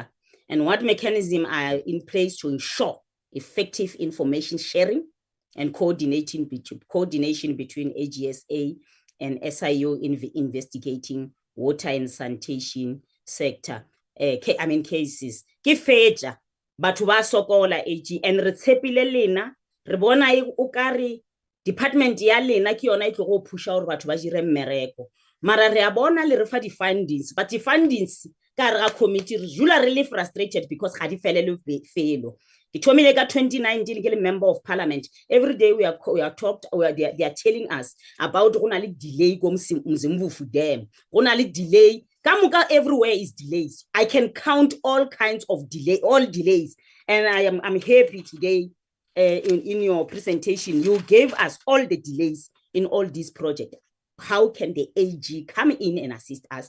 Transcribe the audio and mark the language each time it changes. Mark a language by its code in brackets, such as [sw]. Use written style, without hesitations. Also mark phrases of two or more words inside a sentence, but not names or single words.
[en] And what mechanisms are in place to ensure effective information sharing and coordination between AGSA and SIU in investigating water and sanitation sector cases? [tn] Ke fetsa batho ba sokola AG, and re tshepile lena re bona o kare department ya lena ke yona e tlo go pusha gore batho ba dire mmereko, mara re a bona le re fa di findings, but di findings ka re ga committee re jula re le frustrated because ga di felele felo. Ke thomile ka 2019 ke le [en] member of parliament. Every day they are telling us about [tn] gona le delay go Mzimvufu Dam, gona le delay kamuka, [en] everywhere is delays. I can count all kinds of all delays, and I'm happy today in your presentation you gave us all the delays in all these projects. How can the AG come in and assist us?